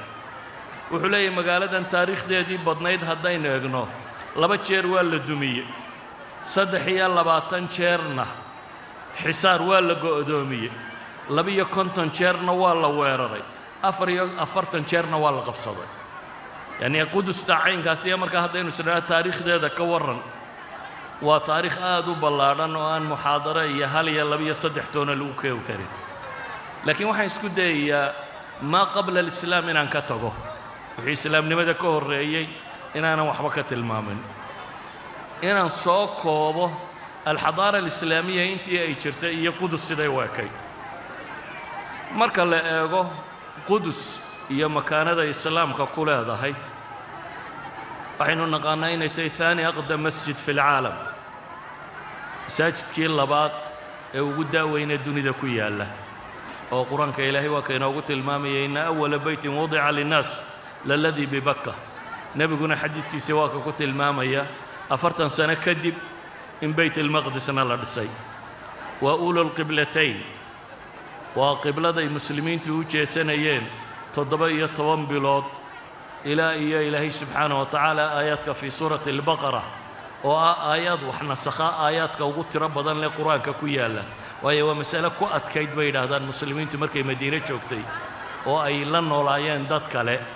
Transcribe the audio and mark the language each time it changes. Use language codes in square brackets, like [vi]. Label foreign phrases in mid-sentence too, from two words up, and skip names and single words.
[so] wuxuu leeyahay magaaladan taariikhdeedii badnayd haddaynu eegno 2 jeer waa la dumiyey, 23 jeerna xisaar waa la go'doomiyey, 52 jeerna waa la weeraray, 44 jeerna waa la qabsaday. yacni qudusta caynkaasi markaa haddaynu isnaa taariikhdeeda ka warran waa taariikh aad u ballaadhan oo aan muxaadaro iyo hal iyo laba iyo saddex toona lagu keeni karin. لكن waxaan isku dayayaa [ar] ما قبل الإسلام [so] inaan ka tago wixii islaamnimada ka horeeyay inaanan waxba ka tilmaamin inaan soo koobo [ar] الحضارة الإسلامية [so] intii ay jirtay iyo qudus siday u ekay marka la eego qudus iyo makaanada islaamka ku leedahay waxaynu naqaanaa inay tahay [ar] ثاني أقدم مسجد في العالم [so] masaajidkii labaad ee ugu daaweyna dunida ku yaala oo quraanka ilaahay waa keenay ugu tilmaamayay in [ar] أول بيت وضع للناس للذي ببكة [so] nabiguna xadiiskiisa waa ku tilmaamaya 40 sano kadib in bayt al-maqdisna la dhisay [ar] وأولى القبلتين [so] waa qiblada ay muslimiintu u jeesanayeen 17 bilood ilaa iyo ilaahay [ar] سبحانه وتعالى [so] aayaadka [ar] في سورة البقرة [so] oo aayad wax nasakha aayaadka ugu tiro badan leh quraanka ku yaala waayo waa mas'ala ku adkayd bay yiraahdaan muslimiintu markay madiina joogtay oo ay la noolaayeen dad kale